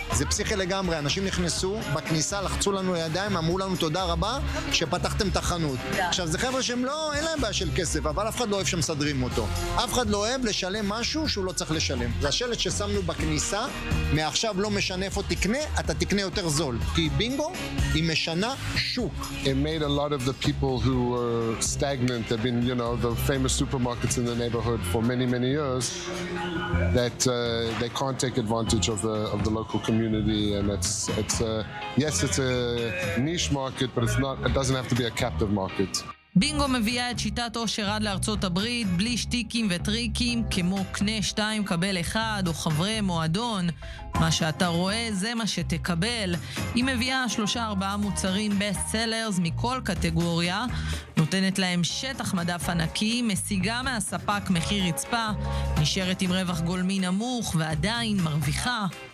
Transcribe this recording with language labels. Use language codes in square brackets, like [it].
[he] זה פסיכי לגמרי, אנשים נכנסו, בכניסה לחצו לנו ידיים, אמרו לנו תודה רבה שפתחתם את החנות. עכשיו זה חבר'ה שהם לא, אין להם בעיה של כסף, אבל אף אחד לא אוהב שמסדרים אותו. אף אחד לא אוהב לשלם משהו שהוא לא צריך לשלם. זה השלט ששמנו בכניסה, מעכשיו לא משנה איפה תקנה, אתה תקנה יותר זול. כי בינגו היא משנה שוק. [en] It made a lot of the people who were stagnant, have been, you know, the famous supermarkets in the neighborhood for many, many years, that they can't take advantage of the local community, and yes, it's a niche market, but it doesn't have to be a captive market. [he] בינגו מביאה את שיטת אושר עד לארצות הברית בלי שטיקים וטריקים כמו קנה 2 קבל 1 או חברי מועדון. מה שאתה רואה זה מה שתקבל. היא מביאה 3-4 מוצרים בסט סלרס מכל קטגוריה, נותנת להם שטח מדף ענקי, משיגה מהספק מחיר רצפה, נשארת עם רווח גולמי נמוך ועדיין מרוויחה.